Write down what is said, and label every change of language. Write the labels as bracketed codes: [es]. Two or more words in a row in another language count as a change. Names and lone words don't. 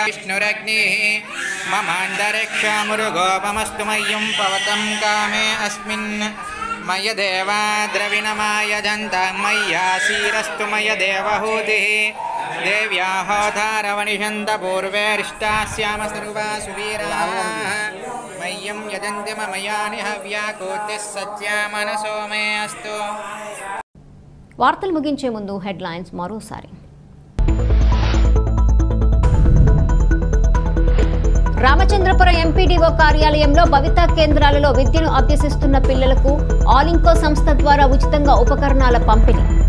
[sa] విష్ణురగ్నిః మమాంతరిక్షమురుగోపమస్తు మయ్యం పవతం కామే అస్మిన్ మయ దేవా ద్రవిణమాయజంతాం మయ్యాసీరస్తు మయ దేవహూతిః దేవ్యాహోధారవనిషంత పూర్వేరిష్టాస్యామ సర్వా సువీరాः మయ్య यूयं यजन्ति मम यानि हव्याकूर्तिः सत्यामनसो मे अस्तु. [te] వార్తలు ముగించే ముందు హెడ్లైన్స్ మరోసారి. రామచంద్రపురం ఎంపీడీఓ కార్యాలయంలో భవితా కేంద్రాలలో విద్యను అభ్యసిస్తున్న పిల్లలకు ఆల్ ఇంకో సంస్థ ద్వారా ఉచితంగా ఉపకరణాల పంపిణీ.